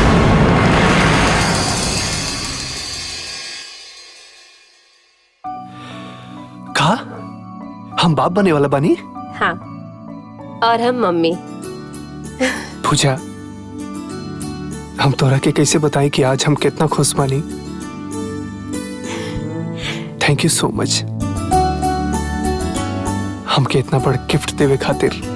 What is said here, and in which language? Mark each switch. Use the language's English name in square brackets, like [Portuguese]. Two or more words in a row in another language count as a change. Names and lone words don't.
[Bhojpuri] कहा हम बाप बने वाला बानी? हाँ, और हम मम्मी। पूजा, हम तोरा के कैसे बताएं कि आज हम कितना खुश बानी? [English] thank you so much [Bhojpuri] हमके इतना बड़ा गिफ्ट देवे खातिर।